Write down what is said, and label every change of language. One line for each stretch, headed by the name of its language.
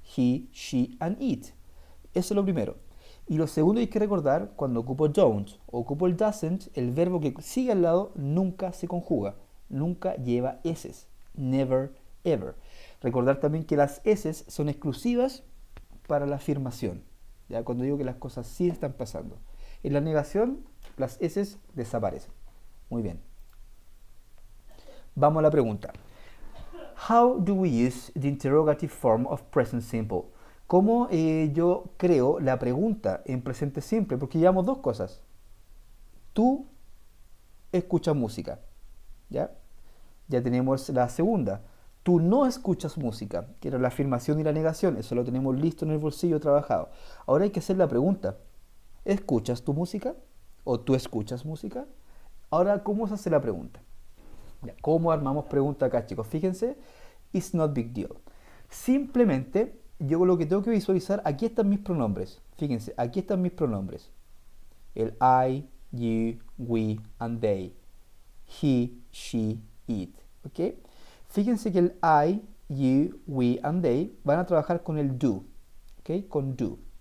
Spanish: He, she and it. Eso es lo primero. Y lo segundo hay que recordar, cuando ocupo don't o ocupo el doesn't, el verbo que sigue al lado nunca se conjuga, nunca lleva eses.
English: Never, ever.
Spanish: Recordar también que las eses son exclusivas para la afirmación, ¿ya? Cuando digo que las cosas sí están pasando. En la negación, las eses desaparecen. Muy bien. Vamos a la pregunta.
English: How do we use the interrogative form of present simple?
Spanish: ¿Cómo yo creo la pregunta en presente simple? Porque llevamos dos cosas. Tú escuchas música, ¿ya? Ya tenemos la segunda. Tú no escuchas música, que era la afirmación y la negación. Eso lo tenemos listo en el bolsillo trabajado. Ahora hay que hacer la pregunta. ¿Escuchas tu música? ¿O tú escuchas música? Ahora, ¿cómo se hace la pregunta? Ya, ¿cómo armamos pregunta acá, chicos?
English: Fíjense, it's not big deal.
Spanish: Simplemente, yo lo que tengo que visualizar, aquí están mis pronombres. Fíjense, aquí están mis pronombres. El I, you, we, and they. He, she, it. ¿Ok? Fíjense que el I, you, we, and they van a trabajar con el do. ¿Ok? Con do.